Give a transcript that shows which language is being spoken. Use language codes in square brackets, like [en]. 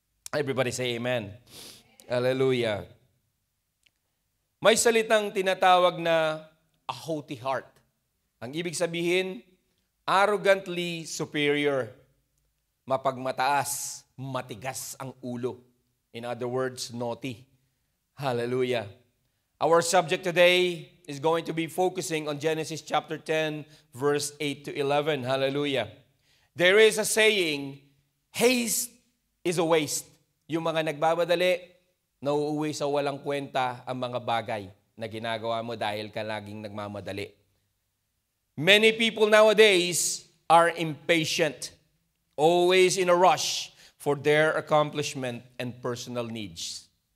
[en] Everybody say amen. Hallelujah. [tl] May salitang tinatawag na [en] a haughty heart. [tl] Ang ibig sabihin, [en] arrogantly superior. [tl] Mapagmataas, matigas ang ulo. [en] In other words, naughty. Hallelujah. Our subject today is going to be focusing on Genesis chapter 10, verse 8 to 11. Hallelujah. There is a saying, haste is a waste. [tl] Yung mga nagbabadali, nauuwi sa walang kwenta ang mga bagay na ginagawa mo dahil ka laging nagmamadali. [en] Many people nowadays are impatient, always in a rush for their accomplishment and personal needs.